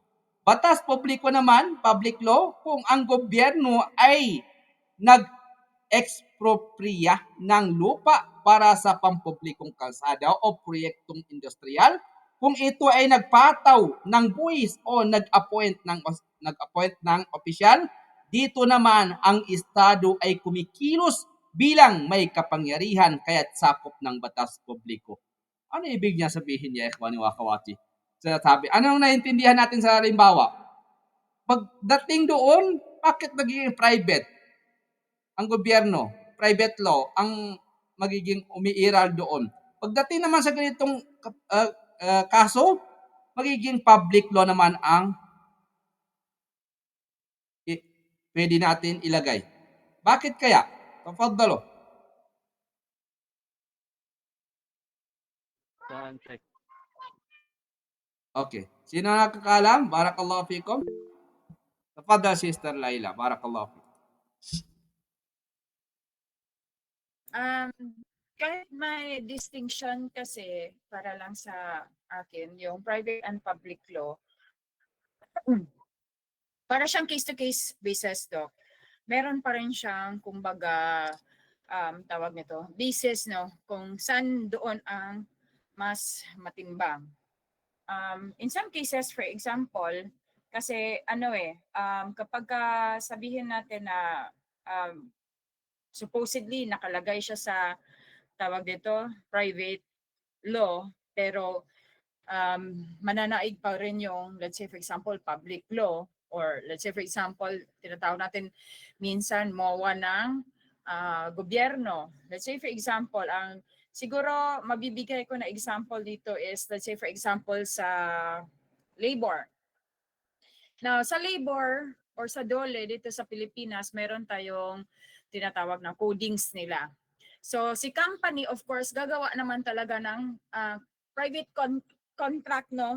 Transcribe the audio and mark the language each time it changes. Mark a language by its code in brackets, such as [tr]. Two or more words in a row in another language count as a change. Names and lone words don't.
[tl] Batas publiko naman, [en] public law, [tl] kung ang gobyerno ay nag-expropriya ng lupa para sa pampublikong kalsada o proyektong industrial, kung ito ay nagpataw ng buwis o nag-appoint ng opisyal, dito naman ang estado ay kumikilos bilang may kapangyarihan kaya't sakop ng batas publiko. Ano ibig niya sabihin niya, [ar] إخواني وأخواتي? [tl] Sabi, anong naintindihan natin sa halimbawa? Pagdating doon, bakit nagiging private? Ang gobyerno, [en] private law, [tl] ang magiging umiiral doon. Pagdating naman sa ganitong kaso, magiging [en] public law [tl] naman ang pwede natin ilagay. Bakit kaya? Tafaddalo. Okay. Sino nakakaalam? [ar] بارك الله فيكم. Tafaddal, Sister Laila. بارك الله فيكم. [tl] Kahit may distinction kasi para lang sa akin, yung [en] private and public law, [tl] para siyang [en] case-to-case basis, [tl] Doc. Meron pa rin siyang, kumbaga, tawag nito, basis, no? Kung saan doon ang mas matimbang. [en] In some cases, for example, [tl] kasi kapag sabihin natin na supposedly nakalagay siya sa tawag dito, [en] private law, [tl] pero mananaig pa rin yung, [en] let's say for example, public law, or let's say for example, [tl] tinatawag natin minsan MOA ng gobyerno. [en] Let's say for example, [tl] ang siguro mabibigay ko na example dito is, [en] let's say for example, [tl] sa labor. Now, sa labor or sa DOLE dito sa Pilipinas, meron tayong tinatawag na codings nila. So, si company, [en] of course, [tl] gagawa naman talaga ng [en] private contract, [tl] no?